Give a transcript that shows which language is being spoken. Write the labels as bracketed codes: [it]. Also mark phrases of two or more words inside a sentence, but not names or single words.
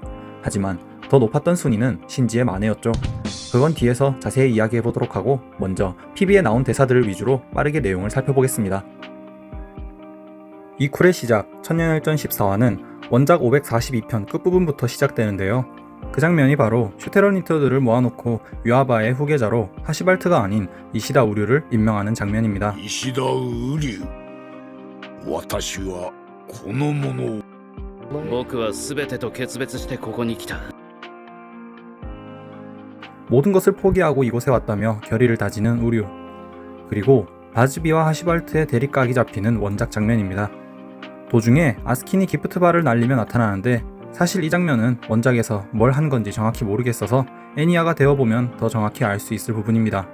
[ko] 하지만 더 높았던 순위는 신지의 만회였죠. 그건 뒤에서 자세히 이야기해보도록 하고 먼저 PB에 나온 대사들을 위주로 빠르게 내용을 살펴보겠습니다. 이쿨의 시작 천년열전 14화는 원작 542편 끝부분부터 시작되는데요. 그 장면이 바로 슈테러니터들을 모아놓고 유아바의 후계자로 하시발트가 아닌 이시다 우류를 임명하는 장면입니다. [ja] 石田瓜生私はこの者を僕は全てと決別してここに来た。 [ko] 모든 것을 포기하고 이곳에 왔다며 결의를 다지는 우류. 그리고 바즈비와 하시발트의 대립각이 잡히는 원작 장면입니다. 도중에 아스킨이 기프트바를 날리며 나타나는데 사실 이 장면은 원작에서 뭘 한 건지 정확히 모르겠어서 애니아가 되어보면 더 정확히 알 수 있을 부분입니다.